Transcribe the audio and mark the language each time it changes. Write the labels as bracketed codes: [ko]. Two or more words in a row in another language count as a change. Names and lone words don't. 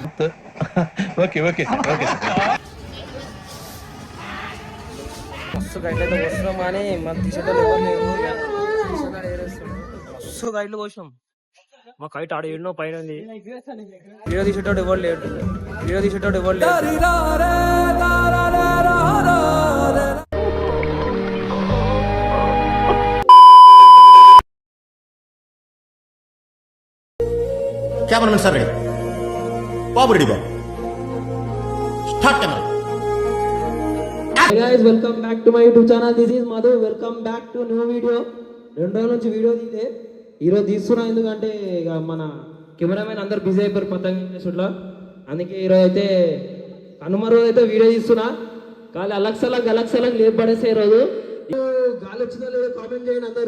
[te] ఓకే. మస్తు గైడ్లు అయితే వస్తున్నాం కానీ మన తీసేటోళ్ళు ఎవరు లేవు. మస్తు గైడ్లు పోసాం. మా కైట్ ఆడ ఏడునో పైన ఉంది. వీడియో తీసేటోడు ఎవరు లేడు. [en] cameraman sir ready babu ready babu start camera. Hey guys, welcome back to my YouTube channel. This is Madhu. Welcome back to new video. [te] 2 రోజుల నుంచి వీడియో తీయలే. ఈరోజు తీస్తున్నా, ఎందుకంటే ఇక మన కెమెరామెన్ అందరు బిజీ అయిపోయారు పతంగ షూట్లో. అందుకే ఈరోజు అయితే కనుమ రోజు అయితే వీడియో తీస్తున్నా. కానీ అలక్సలక్ లేపు పడేస్తే ఈరోజు గాలి వచ్చిందో లేదో కామెంట్ చేయండి అందరు.